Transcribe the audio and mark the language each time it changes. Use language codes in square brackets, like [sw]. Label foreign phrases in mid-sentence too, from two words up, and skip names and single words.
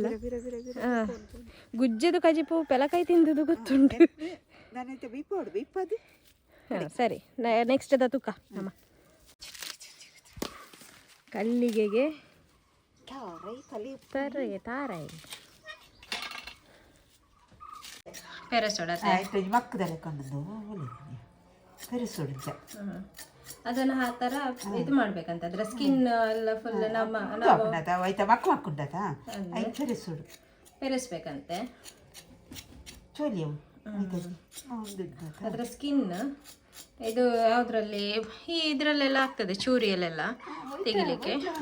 [tcy] ಗುಜ್ಜದು ಕಜಿಪು ಪೆಲಕಾಯಿ ತಿಂದುದು ಗೊತ್ತುಂಟು. [kn] ಸರಿ, ನೆಕ್ಸ್ಟ್ ಅದ ತುಕ ನಮ್ಮ ಕಲ್ಲಿಗೆಗೆ ತಾರೈ ಪೆರಸೋಡ ಅದನ್ನ ಆ ಥರ ಇದು ಮಾಡ್ಬೇಕಂತ. ಅದ್ರ ಸ್ಕಿನ್ ಎಲ್ಲ ಫುಲ್ ಪೆರೆಸ್ಬೇಕಂತೆ. ಅದ್ರ ಸ್ಕಿನ್ ಇದು ಯಾವುದ್ರಲ್ಲಿ ಇದರಲ್ಲೆಲ್ಲ ಆಗ್ತದೆ, ಚೂರಿಯಲ್ಲೆಲ್ಲ ತೆಗಿಲಿಕ್ಕೆ.